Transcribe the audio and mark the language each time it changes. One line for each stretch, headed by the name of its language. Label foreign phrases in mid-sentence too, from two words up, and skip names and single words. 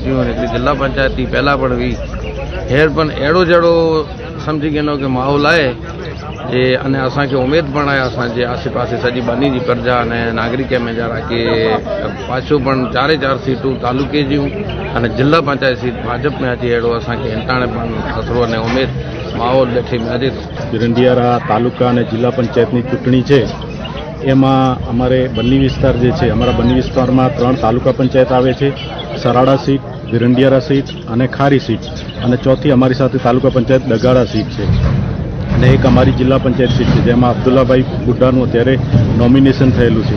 Kachhi: थी हिकिड़ी जिला पंचायत थी पहला पण हुई हेर पण अहिड़ो जहिड़ो सम्झी गिनो कि माहौल आहे जे अने असांखे उमेद पण आहे असांजे आसे पासे सॼी बनी जी प्रजा अने नागरिक में जरा के पाछो पण 4 सीटूं तालुके जूं अने जिला पंचायत सीट भाजप में अची अहिड़ो असांखे हिताणे पण असरो अने उमेद माहौल ॾिठे में अचे थो.
Gujarati: ભીરંડિયારા તાલુકા અને જિલ્લા પંચાયતની ચૂંટણી છે. એમાં અમારે બન્ની વિસ્તાર જે છે, અમારા બન્ની વિસ્તારમાં 3 તાલુકા પંચાયત આવે છે, સરાડા સીટ, ભીરંડિયારા સીટ અને ખારી સીટ, અને ચોથી અમારી સાથે તાલુકા પંચાયત ડગાડા સીટ છે, અને એક અમારી જિલ્લા પંચાયત સીટ છે જેમાં અબ્દુલ્લાભાઈ બુઢાનું અત્યારે નોમિનેશન થયેલું છે.